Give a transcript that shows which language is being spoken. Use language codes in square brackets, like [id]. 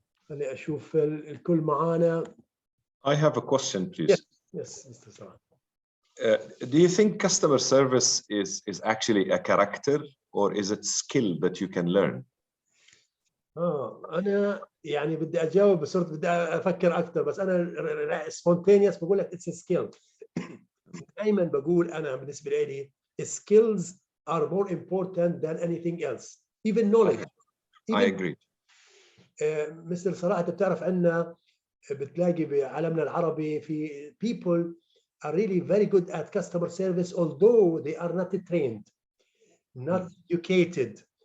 [ar] أنا أشوف الكل معانا. [en] I have a question, please. Yes, Mr. Saad. Do you think customer service is actually a character, or is it skill that you can learn? [ar] أنا يعني بدي أجاوب بصورة بدي أفكر أكثر، بس أنا [en] spontaneous [ar] بقول لك [en] it's a skill. [ar] دائما بقول أنا بالنسبة لي [en] skills are more important than anything else, even knowledge. I agree. [ar] مستر صلاح أنت بتعرف عنا بتلاقي بعالمنا العربي في [en] people are really very good at customer service, although they are not trained, not educated.